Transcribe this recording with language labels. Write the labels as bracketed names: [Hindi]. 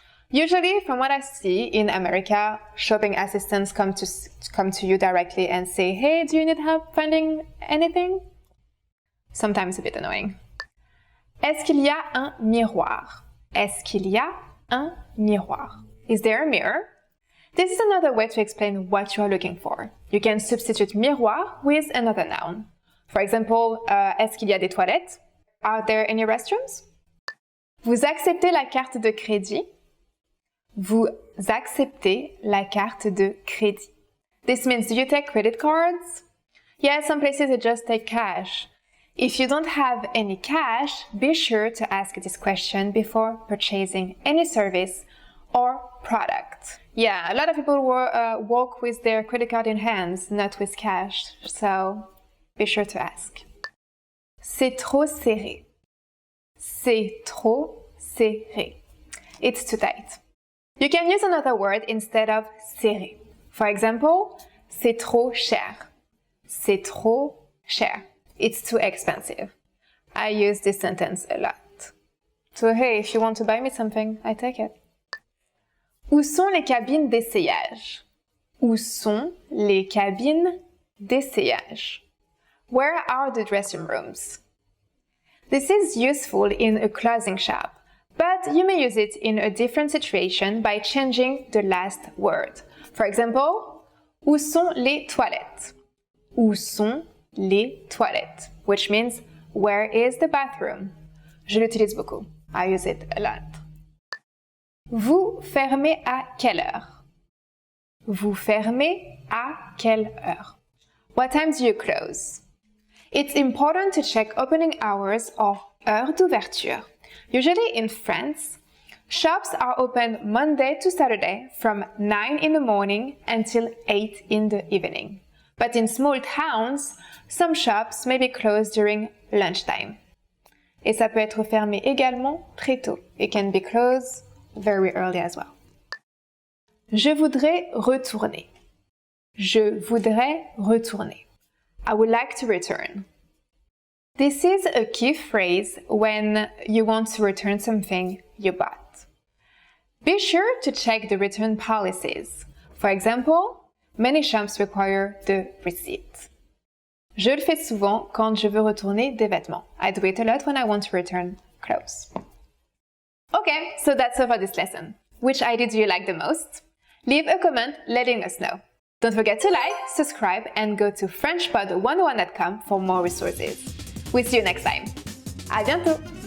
[English] Usually, from what I see in America, shopping assistants come to you directly and say, hey, do you need help finding anything? Sometimes a bit annoying. [French] Est-ce qu'il y a un miroir? Est-ce qu'il y a un miroir? [English] Is there a mirror? This is another way to explain what you are looking for. You can substitute miroir with another noun. For example, [French] est-ce qu'il y a des toilettes? [English] Are there any restrooms? [French] Vous acceptez la carte de crédit? Vous acceptez la carte de crédit. [English] This means, do you take credit cards? Yeah, some places they just take cash. If you don't have any cash, be sure to ask this question before purchasing any service or product. Yeah, a lot of people walk with their credit card in hands, not with cash, so be sure to ask. [French] C'est trop serré. C'est trop serré. [English] It's too tight. You can use another word instead of serré. For example, [French] c'est trop cher. C'est trop cher. [English] It's too expensive. I use this sentence a lot. So hey, if you want to buy me something, I take it. [French] Où sont les cabines d'essayage? Où sont les cabines d'essayage? [English] Where are the dressing rooms? This is useful in a clothing shop, but you may use it in a different situation by changing the last word. For example, [French] où sont les toilettes? Où sont les toilettes? [English] Which means, where is the bathroom? [French] Je l'utilise beaucoup. [English] I use it a lot. [French] Vous fermez à quelle heure? Vous fermez à quelle heure? [English] What time do you close? It's important to check opening hours or [French] heure d'ouverture. [English] Usually in France, shops are open Monday to Saturday from 9 in the morning until 8 in the evening. But in small towns, some shops may be closed during lunchtime. [French] Et ça peut être fermé également très tôt. [English] It can be closed very early as well. [French] Je voudrais retourner. Je voudrais retourner. [English] I would like to return. This is a key phrase when you want to return something you bought. Be sure to check the return policies. For example, many shops require the receipt. [French] Je le fais souvent quand je veux retourner des vêtements. [English] I do it a lot when I want to return clothes. Okay, so that's all for this lesson. Which idea do you like the most? Leave a comment letting us know. Don't forget to like, subscribe, and go to FrenchPod101.com for more resources. We'll see you next time. [French] À bientôt!